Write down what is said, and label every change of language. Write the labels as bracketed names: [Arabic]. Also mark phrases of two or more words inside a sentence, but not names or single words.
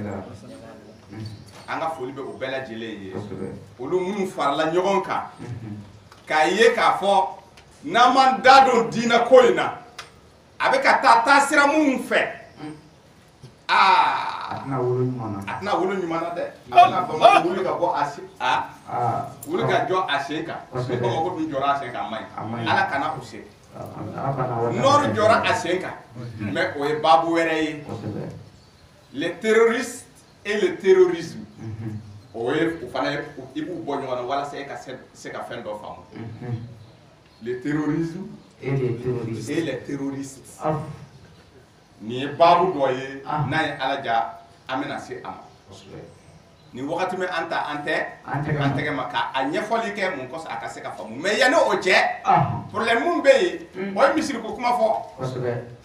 [Bambara] an ka foli bɛ o bɛɛ lajɛlen ye olu minnu farala ɲɔgɔn kan k'a ye k'a fɔ n'an m'an da don diinɛ ko in na a bɛ ka taa sira minnu fɛ a tɛna wolo ɲuman na dɛ a bɛna Bamako wuli ka bɔ wuli ka jɔ a sen kan ni Bamako dun jɔra a sen kan a maɲi ala kana u se Nord jɔra a sen kan mais o ye baabu wɛrɛ ye [French] les terroristes et le terrorisme [Bambara] o ye o fana i b'u bɔ ɲɔgɔn na walasa e ka se ka fɛn dɔ faamu [French] le terrorisme et les terroristes [Bambara] nin ye baabu dɔ ye n'a ye ala ja an bɛna se a ma ni wagati min an ta an tɛgɛ ma ka a ɲɛfɔli kɛ mun kɔsɔn a ka se ka faamu mais yanni o cɛ problème mun bɛ yen o ye misiriko kuma fɔ